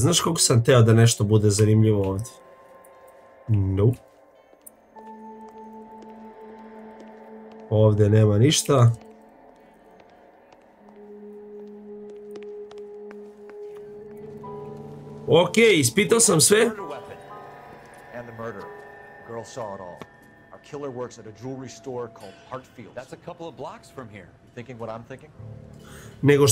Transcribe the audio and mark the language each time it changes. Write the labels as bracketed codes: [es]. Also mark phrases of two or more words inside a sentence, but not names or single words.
[sr] Znaš koliko sam teo da nešto bude zanimljivo ovdje? Nope. Ovdje nema ništa. Okej, ispitao sam sve. [en] And the murder. The girl saw it all. Our killer works at a jewelry store called Hartfield's. That's a couple of blocks from here. You thinking what I'm thinking?